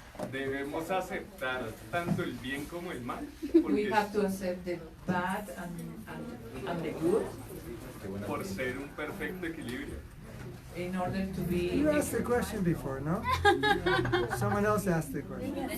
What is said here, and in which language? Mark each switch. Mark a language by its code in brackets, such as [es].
[es] Debemos aceptar tanto el bien como el mal, [en] We have to accept the bad and the good [es] por ser un perfecto equilibrio. [en] in order to be. You asked the question before, no? Someone else asked the question.